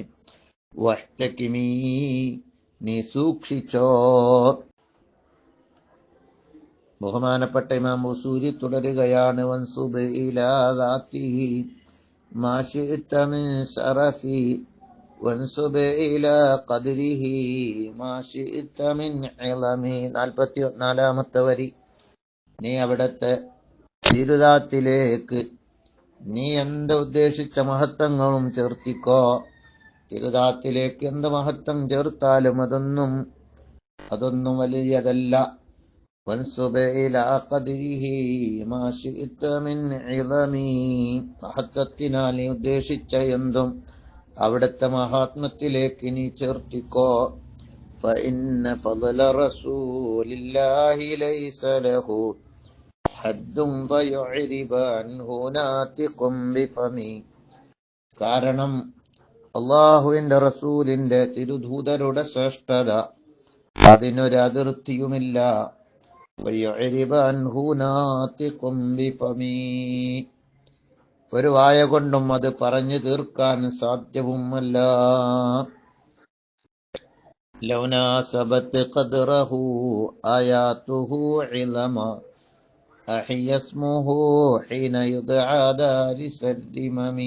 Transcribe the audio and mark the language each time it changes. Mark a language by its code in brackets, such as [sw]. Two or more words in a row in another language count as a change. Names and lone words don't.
[ml] വഹ്തകിമീ, നീ സൂക്ഷിച്ചോ. ബഹുമാനപ്പെട്ട ഇമാം ബുസൂരി തുടരുകയാണ്. [ar] وانسب إلى ذاته ما شئت من شرف وانسب إلى قدره ما شئت من علم [ml] 44-ാമത്തെ വരി. നീ അവിടത്തെ തിരുദാത്തിലേക്ക് നീ എന്ത് ഉദ്ദേശിച്ച മഹത്വങ്ങളും ചേർത്തിക്കോ. തിരുദാത്തിലേക്ക് എന്ത് മഹത്വം ചേർത്താലും അതൊന്നും വലിയതല്ല. [ar] وانسب إلى قدره ما شئت من عظم, [ml] മഹത്വത്തിനാൽ നീ ഉദ്ദേശിച്ച എന്തും അവിടുത്തെ മഹാത്മത്തിലേക്ക് നീ ചേർത്തിക്കോ. [ar] فإن فضل رسول الله ليس له حد فيعرب عنه ناطق بفمي. [ml] കാരണം അള്ളാഹുവിന്റെ റസൂലിന്റെ തിരുദൂതരുടെ ശ്രേഷ്ഠത അതിനൊരു അതിർത്തിയുമില്ല. [ar] فيعرب عنه ناطق بفمي, [ml] ഒരു വായ കൊണ്ടും അത് പറഞ്ഞു തീർക്കാൻ സാധ്യവുമല്ല. [ar] لو ناسبت قدره آياته عظما أحيا اسمه حين يدعى دارس الرمم.